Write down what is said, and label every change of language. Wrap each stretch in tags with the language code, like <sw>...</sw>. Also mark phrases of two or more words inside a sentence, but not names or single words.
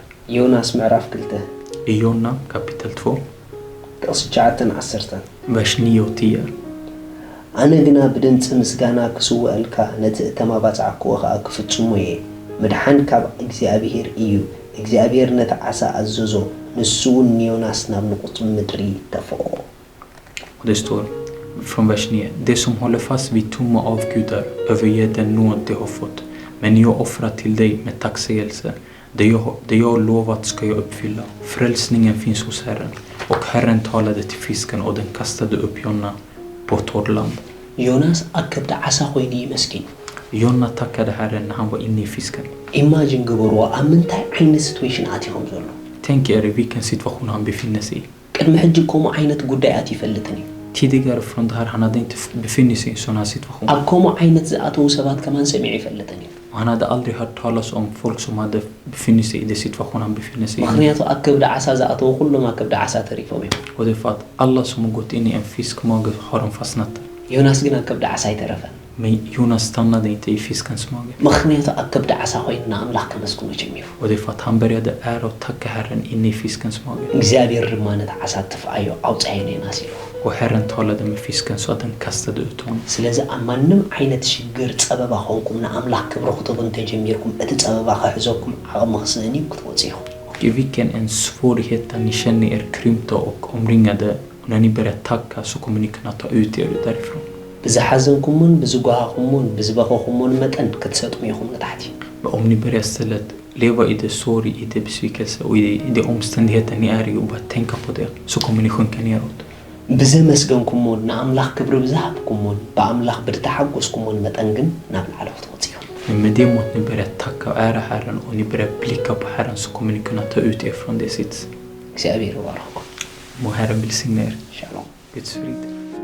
<ti>ዮናስ ምዕራፍ 2</ti> <sv>I Jona kapitel 2,</sv> <ti>ቁጥር 9-10</ti> <sv>vers 9 och 10.</sv> <ti>ኣነ ግና ብድምፂ ምስጋና ክስውአልካ ነቲ እተማባፅዓክዎ ከዓ ክፍጽሞ እየ ምድሓን ካብ እግዚኣብሔር እዩ እግዚኣብሔር ነቲ ዓሳ ኣዘዞ ንሱ እውን ዮናስ ናብ ንቁፅ ምድሪ ተፈኦ</ti> <sv>Och det står från vers 9. Det som håller fast vid tomma avgudar överger den nåd de har fått. Men jag offrar till dig med tacksägelse. Det jag lovat ska jag uppfylla. Frälsningen finns hos Herren. Och Herren talade till fisken och den kastade upp Jona på torrt land.</sv> <ti>ዮናስ ኣብ ከብዲ ዓሳ ኮይኑ ይመስኪን</ti> <sv>Jona tackade Herren när han var inne i fisken.</sv> <ti>ኢማጂን ግበርዎ ኣብ ምንታይ ዓይነት ሲትዌሽን ኣትዮም ዘሎ</ti> <sv>Tänk er i vilken situation han befinner sig i.</sv> <ti>ቅድሚ ሕጂ ከምኡ ዓይነት ጉዳያት ይፈልጥን እዩ</ti> <sv>Tidigare från det här han hade inte befunnit sig i en sån här situation.</sv> <ti>ኣብ ከምኡ ዓይነት ዝኣተዉ ሰባት ከማን ሰሚዑ ይፈልጥን እዩ</ti> <sv>Han hade aldrig hört talas om folk som hade befunnit sig i den situation han befinner sig i.</sv> <ti>ምክንያቱ ኣብ ከብዲ ዓሳ ዝኣተዉ ኩሎም ኣብ ከብዲ ዓሳ ተሪፎም እዮም</ti> <sv>Och det är för att alla som har gått in i en fiskmage har de fastnat där.</sv> <ti>ዮናስ ግን ኣብ ከብዲ ዓሳ ኣይተረፈን</ti> <sv>Men Jonas stannade inte i fiskens mage.</sv> <ti>ምክንያቱ ኣብ ከብዲ ዓሳ ኮይኑ ንኣምላኽ ከመስግኑ ጀሚሩ</ti> <sv>Och det är för att han började ära och tacka Herren inne i fiskens mage.</sv> <ti>እግዚአብሔር ድማ ነቲ ዓሳ ትፍኣዮ ኣውፅአዮ ዮናስ ኢሉ</ti> <sv>Och Herren talade med fisken så att den kastade ut honom.</sv> <ti>ስለዚ ኣብ ማንም ዓይነት ሽግር ፀበባ ኾንኩም ንኣምላኽ ክብሪ ክትቡ እንተጀሚርኩም እቲ ፀበባ ክሕዘኩም ዓቕሚ ክስእን እዩ ክትወፅ ኢኹም</ti> <sv>Och i vilken en svårighet där ni känner er krympta och omringade, och när ni börjar tacka så kommer ni kunna ta ut er därifrån.</sv> <ti>ብዝሓዘንኩምን ብዝጓሃኹምን ብዝበኸኹምን መጠን ክትሰጥሙ ኢኹም ንታሕቲ</ti> <sv>Men om ni börjar istället leva i det sorg, i det besvikelse och i de omständigheter ni är i och bara tänka på det, så kommer ni sjunka neråt.</sv> <ti>ብዘመስገንኩምን ንኣምላኽ ክብሪ ብዝሃብኩምን ብኣምላኽ ብዝተሓጐስኩምን መጠን ግን ናብ ላዕሊ ክትወፅ ኢኹም</ti> <sv>Men med det mått ni börjar tacka och ära Herren och ni börjar blicka på Herren, så kommer ni kunna ta ut er från det sits.</sv> <ti>እግዚአብሔር ይባርኽኩም</ti> <sv>Må Herren välsigna er.</sv> <ti>ሻሎም</ti> <sv>Guds frid.</sv>